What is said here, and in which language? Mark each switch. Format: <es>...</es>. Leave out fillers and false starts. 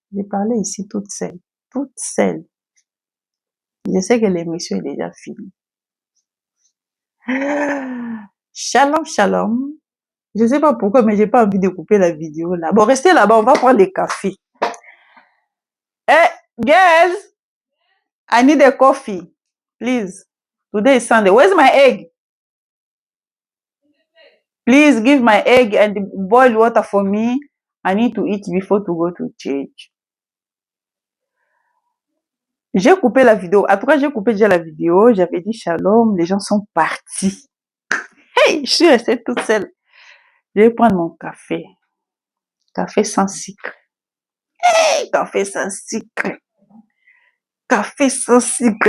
<fr>J'ai parlé ici toute seule. Toute seule. Je sais que l'émission est déjà finie. Shalom, shalom. Je ne sais pas pourquoi, mais j'ai pas envie de couper la vidéo là. Bon, restez là-bas, on va prendre des cafés.</fr> <en>Hey, girls, I need a coffee. Please. Today is Sunday. Where's my egg? Please give my egg and boil water for me. I need to eat before to go to church.</en> <fr>J'ai coupé la vidéo. En tout cas, j'ai coupé déjà la vidéo. J'avais dit shalom. Les gens sont partis. Hey, je suis restée toute seule. Je vais prendre mon café. Café sans sucre. Hey, café sans sucre. Café sans sucre.</fr>